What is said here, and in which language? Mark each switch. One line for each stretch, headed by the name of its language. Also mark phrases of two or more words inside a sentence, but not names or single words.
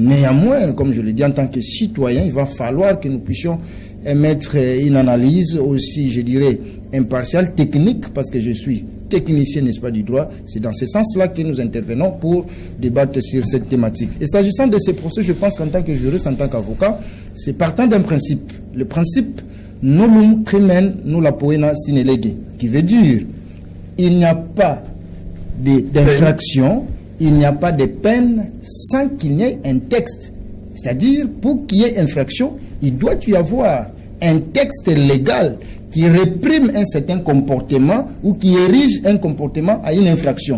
French: Néanmoins, comme je le dis en tant que citoyen, il va falloir que nous puissions émettre une analyse aussi, je dirais, impartiale, technique, parce que je suis techniciens, n'est-ce pas, du droit. C'est dans ce sens-là que nous intervenons pour débattre sur cette thématique. Et s'agissant de ces procès, je pense qu'en tant que juriste, en tant qu'avocat, c'est partant d'un principe. Le principe
Latin: nullum crimen nulla poena sine lege,
French: qui veut dire il n'y a pas d'infraction, il n'y a pas de peine sans qu'il n'y ait un texte. C'est-à-dire, pour qu'il y ait infraction, il doit y avoir un texte légal qui réprime un certain comportement ou qui érige un comportement à une infraction.